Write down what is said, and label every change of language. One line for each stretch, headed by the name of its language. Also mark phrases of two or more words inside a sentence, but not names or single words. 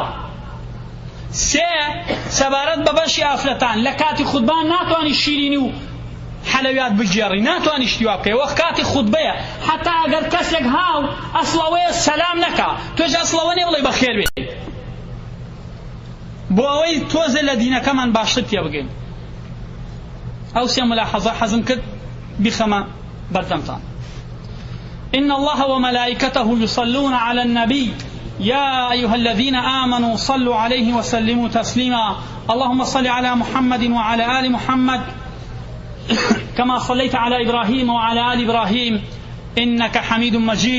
Central Kurdish: سێ، سەبارەت بە بەشی ئافرەتان لە کاتی خوتبە ناتوانی شیرینی و حەلەویات بگێڕی، ناتوانی شتیوا بکەی، وەک کاتی خوتبەیە. حتا ئەگەر کەسێک هاو ئەسڵەوەیە سەلام نەکا، تۆش ئەسڵەوە نێ بڵێ بەخێر بێ، بۆ ئەوەی تۆزە لە دینەکەمان باشتر پێ بگەین. ئەو سێ ملاحەزە حەزم کرد بیخەمە بەردەمتان.
Arabic: إن الله وملائكته يصلون على النبي يا أيها الذين آمنوا صلوا عليه وسلموا تسليما. اللهم صل على محمد وعلى آل محمد كما صليت على إبراهيم وعلى آل إبراهيم إنك حميد مجيد.